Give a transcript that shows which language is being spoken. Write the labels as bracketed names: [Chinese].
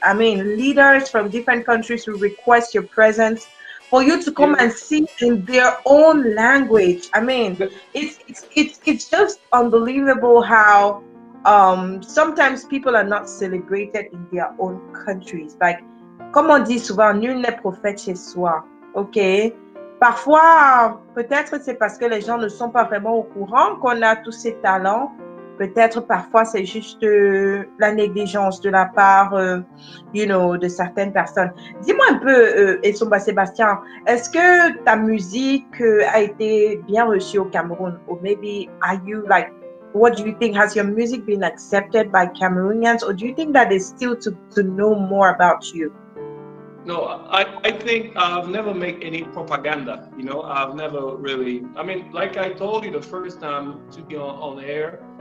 [English] I mean, leaders from different countries will request your presence for you to come and sing in their own language. I mean, it's just unbelievable how sometimes people are not celebrated in their own countries. [French] Like, comme on dit souvent, nul n'est prophète chez soi. Ok? Parfois, peut-être c'est parce que les gens ne sont pas vraiment au courant qu'on a tous ces talents. Peut-être parfois c'est juste la négligence de la part, de certaines personnes. Dis-moi un peu, Essomba Sebastien, est-ce que ta musique a été bien reçue au Cameroun? [English] Or maybe are you like, what do you think? Has your music been accepted by Cameroonians? Or do you think that they still to know more about you? No, I think I've never made any propaganda. I've never really. I mean, like I told you the first time to be on air.